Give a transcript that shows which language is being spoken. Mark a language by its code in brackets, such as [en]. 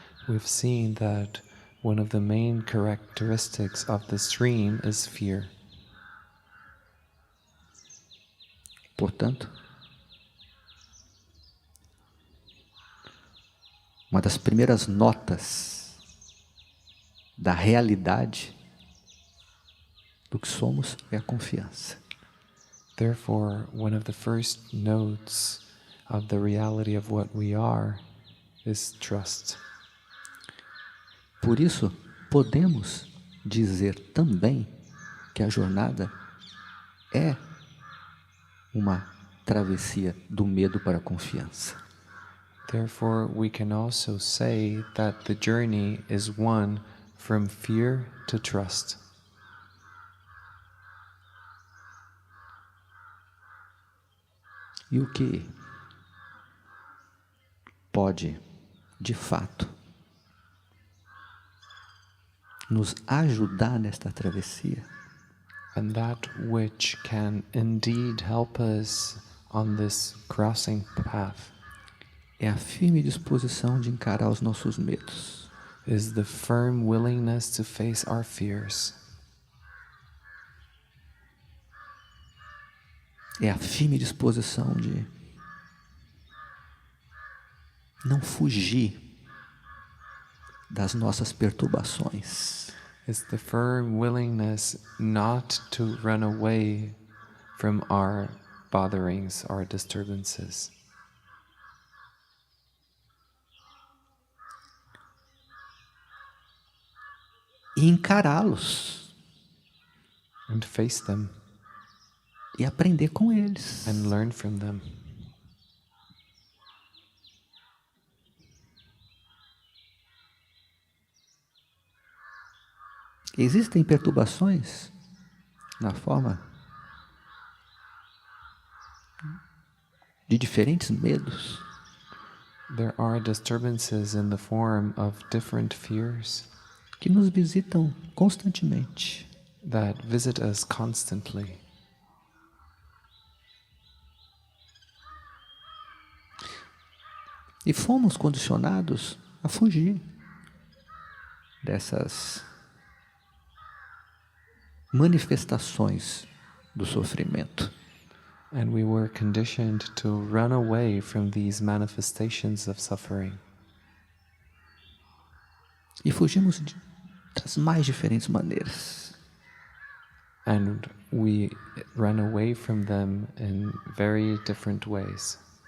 [en] We've seen that one of the main characteristics of this dream is fear. [pt] Portanto, uma das primeiras notas da realidade do que somos é a confiança. [en] Therefore, one of the first notes of the reality of what we are is trust. [pt] Por isso, podemos dizer também que a jornada é uma travessia do medo para a confiança. [en] Therefore, we can also say that the journey is one from fear to trust. [pt] E o que pode, de fato, nos ajudar nesta travessia [en] And that which can indeed help us on this crossing path [pt] é a firme disposição de encarar os nossos medos. [en] is the firm willingness to face our fears. [pt] É a firme disposição de não fugir das nossas perturbações. [en] It's the firm willingness not to run away from our botherings, our disturbances. [pt] E encará-los [en] And face them [pt] e aprender com eles. [en] and learn from them. [pt] Existem perturbações na forma de diferentes medos. [en] There are disturbances in the form of different fears [pt] Que nos visitam constantemente. [en] that visit us constantly. [pt] E fomos condicionados a fugir dessas manifestações do sofrimento. [en] And we were conditioned to run away from these manifestations of suffering. [pt] E fugimos das mais diferentes maneiras. [en] And we run away from them in very different ways.